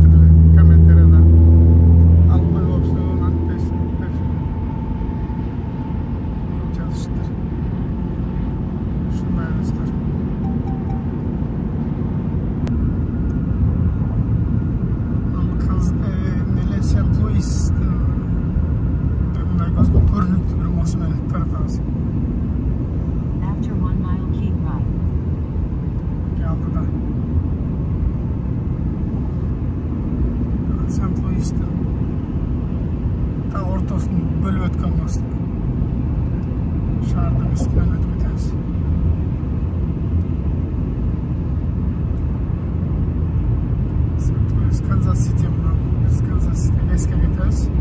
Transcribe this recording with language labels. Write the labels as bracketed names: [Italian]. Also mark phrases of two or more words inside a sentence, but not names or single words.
[Kyrgyz] Комментарияда алып коюп алыпсың, антпесин деп жазышты. Ушундай достор. Сент-Луистин көрүнүктүү бир мост менен таратабыз. [English] After 1 mile, keep right. [Kyrgyz] Алдыда Сент-Луистин та ортосын бөлүп өткөн мост. Шаардын үстүнөн өтүп кетебиз. Сент-Луис, Канзас-Сити менен биз Канзас-Сити эске кетебиз.